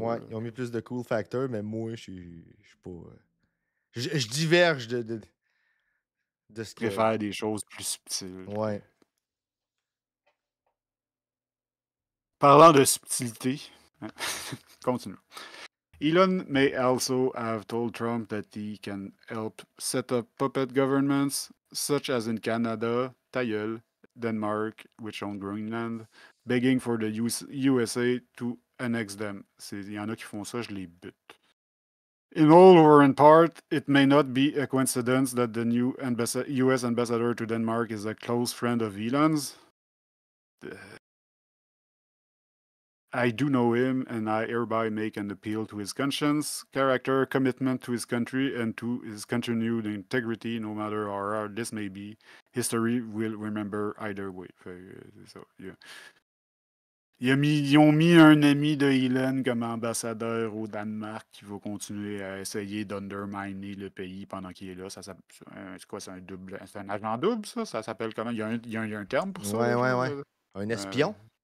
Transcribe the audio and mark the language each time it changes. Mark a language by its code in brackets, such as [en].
[fr] Ouais, ils ont mis plus de cool factor, mais moi, je suis pas. Je diverge de ce Je que. préfère des choses plus subtiles. Ouais. Parlant de subtilité, continue. [en] Elon may also have told Trump that he can help set up puppet governments, such as in Canada, [fr] ta gueule, [en] Denmark, which own Greenland, begging for the USA to annex them. [fr] Il y en a qui font ça, je les bute. [en] In whole or in part, it may not be a coincidence that the new US ambassador to Denmark is a close friend of Elon's. I do know him, and I hereby make an appeal to his conscience, character, commitment to his country, and to his continued integrity, no matter how hard this may be. History will remember either way. [fr] C'est ça, yeah. Ils ont mis un ami de Elon comme ambassadeur au Danemark qui va continuer à essayer d'underminer le pays pendant qu'il est là. C'est quoi, c'est un double, c'est un agent double, ça? Ça s'appelle comment? Il y a un terme pour ça? Ouais. Un espion?